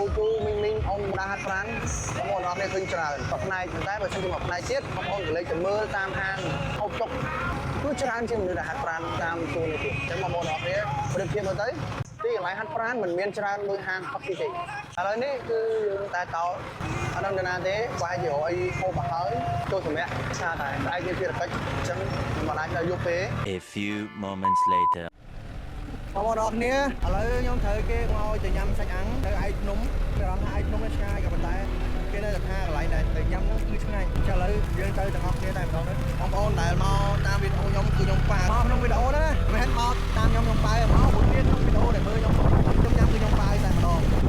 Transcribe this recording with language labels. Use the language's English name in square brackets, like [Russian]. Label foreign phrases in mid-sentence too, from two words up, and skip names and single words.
[Khmer] ពូមីងមីងអ៊ំដើរហាត់ប្រាណបងប្អូនអរគ្នាឃើញច្រើនប៉ុន្តែបើសិនជាមកផ្នែកទៀតបងប្អូនក៏លេចទៅមើលតាមហាងហូបចុកគឺច្រើនជាងមនុស្សដែលហាត់ប្រាណតាមទូនេះទៀតអញ្ចឹងបងប្អូនអរគ្នាប្រៀបធៀបមើលទៅទីកន្លែងហាត់ប្រាណមិនមានច្រើនដូចហាងផឹកទីទេឥឡូវនេះគឺយើងតែតោអត់ដឹងទៅណាទេបើឲ្យអីហូបមកហើយចូលសម្រាប់ឆាតែឯងមានភារកិច្ចអញ្ចឹងមិនអាចទៅយកទេ [English] A few moments later. [Khmer] បងប្អូនអរគ្នាឥឡូវខ្ញុំត្រូវគេមកឲ្យទៅញ៉ាំសាច់អាំងទៅឯកភ្នំគេរំថាឯកភ្នំនេះឆ្ងាយក៏ប៉ុន្តែគេនៅតែថាកន្លែងដែលទៅញ៉ាំហ្នឹងគឺឆ្ងាយអញ្ចឹងឥឡូវយើងទៅទាំងអស់គ្នាតែម្ដងទៅបងប្អូនដែលមកតាមវីដេអូខ្ញុំគឺខ្ញុំប៉ាមកក្នុងវីដេអូណាមិនមែនមកតាមខ្ញុំប៉ាមកពួកទៀតក្នុងវីដេអូដែលមើលខ្ញុំញ៉ាំគឺខ្ញុំប៉ាតែម្ដង